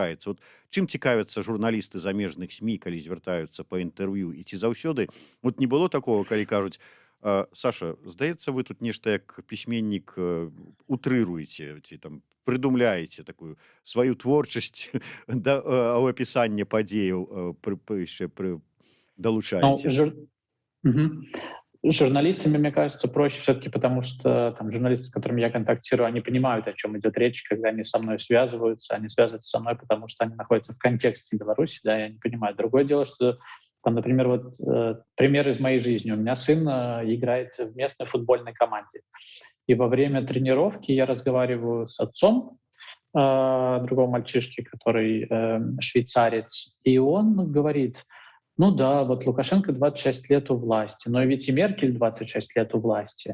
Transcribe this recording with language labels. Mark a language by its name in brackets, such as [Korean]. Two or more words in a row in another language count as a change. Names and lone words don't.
[Belarusian] Вот чым цікавяцца журналісты замежных СМІ, калі звяртаюцца па інтэрв'ю, і ці заўсёды вот [Russian] не было такого, [Belarusian] калі кажуць, Саша, здаецца, вы тут нешта як пісьменнік утрыруеце ці там прыдумляеце такую сваю творчасць да апісання падзеяў Ну, далучаеце. Мгм. [Russian] С журналистами, мне кажется, проще все-таки, потому что там журналисты, с которыми я контактирую, они понимают, о чем идет речь, когда они со мной связываются. Они связываются со мной, потому что они находятся в контексте Беларуси, да, и они понимают. Другое дело, что там, например, вот пример из моей жизни. У меня сын играет в местной футбольной команде. И во время тренировки я разговариваю с отцом другого мальчишки, который швейцарец, и он говорит: ну да, вот Лукашенко 26 лет у власти, но ведь и Меркель 26 лет у власти.